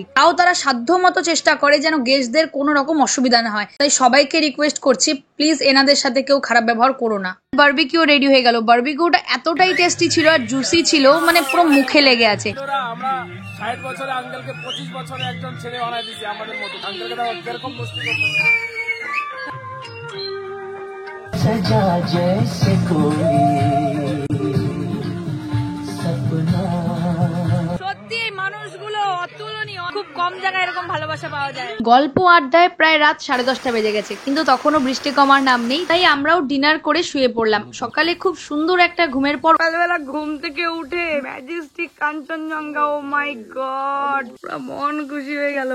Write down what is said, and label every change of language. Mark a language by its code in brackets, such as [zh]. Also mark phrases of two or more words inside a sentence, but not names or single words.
[bn] তাও তারা সাধ্য মতো চেষ্টা করে যেন গেস্টদের কোনো রকম অসুবিধা না হয়। তাই সবাইকে রিকোয়েস্ট করছি, প্লিজ এনাদের সাথে কেউ খারাপ ব্যবহার করো না। বারবিকিউ রেডি হয়ে গেল। বারবিকিউটা এতটাই টেস্টি ছিল আর জুসি ছিল, মানে পুরো মুখে লেগে আছে। আমরা 60 বছরে আঙ্কেলকে 25 বছরে একজন ছেলে বানাই দিছি আমাদের মতো। আঙ্কেলকে দেখো কিরকম মস্তি করতেছে। [hi] सजा जैसे कोई सपना। [bn] সত্যি এই মানুষগুলো অতুলনীয়, খুব কম জায়গায় এরকম ভালোবাসা পাওয়া যায়। গল্প আড্ডায় প্রায় রাত 10:30 বেজে গেছে, কিন্তু তখনও বৃষ্টি কমার নাম নেই। তাই আমরাও ডিনার করে শুয়ে পড়লাম। সকালে খুব সুন্দর একটা ঘুমের পর সকালবেলা ঘুম থেকে উঠে ম্যাজেস্টিক কাঞ্চনজঙ্ঘা, ও মাই গড, পুরো মন খুশি হয়ে গেল।